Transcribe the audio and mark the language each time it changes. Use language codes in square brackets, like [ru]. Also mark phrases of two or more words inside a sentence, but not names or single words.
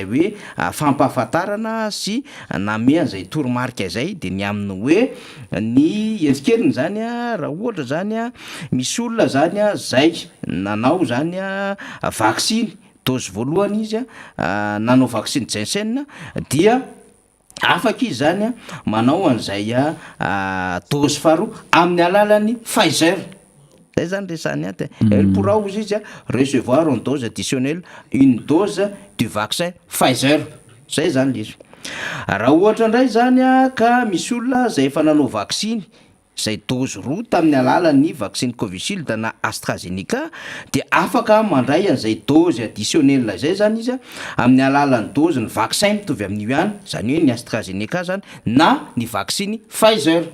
[mg] hoe fampahafantarana sy nanome an'izay toromarika zay de ny aminy hoe ny entsikeliny zany a raha ohatra zany a misy olona zany a zay nanao zany a vaksiny dose voalohany izy a nanao vaksiny Janssen dia afaka izy zany a manao an'izay dose faharoa amin'ny alalan'ny Pfizer. Zay zany resany aty. [fr] Elle pourra [mg] ozy izy a [fr] recevoir en dose additionnelle une dose du vaccin Pfizer. [mg] Zay zany izy. Raha ohatra indray zany a ka misy olona zay efa nanao vaksiny zay dose roa tamin'ny alalan'ny vaksiny Covishield na AstraZeneca dia afaka mandray an'izay [fr] dose additionnelle [mg] zay zany izy a amin'ny alalan'ny dose ny vaccin mitovy amin'io ihany, zany hoe ny AstraZeneca zany na ny vaksiny Pfizer.